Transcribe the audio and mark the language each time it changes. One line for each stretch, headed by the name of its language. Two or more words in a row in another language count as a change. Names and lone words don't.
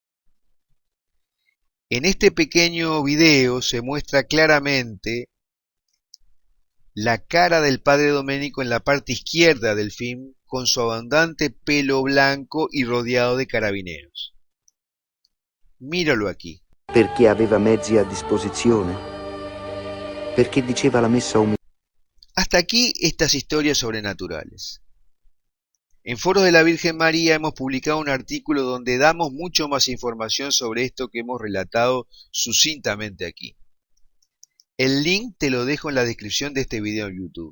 Spanish: En este pequeño video se muestra claramente la cara del padre Doménico en la parte izquierda del film, con su abundante pelo blanco y rodeado de carabineros. Míralo aquí.
Italian: Perché aveva mezzi a disposizione? Perché diceva la messa umile?
Spanish: Hasta aquí estas historias sobrenaturales. En Foros de la Virgen María hemos publicado un artículo donde damos mucho más información sobre esto que hemos relatado sucintamente aquí. El link te lo dejo en la descripción de este video en YouTube.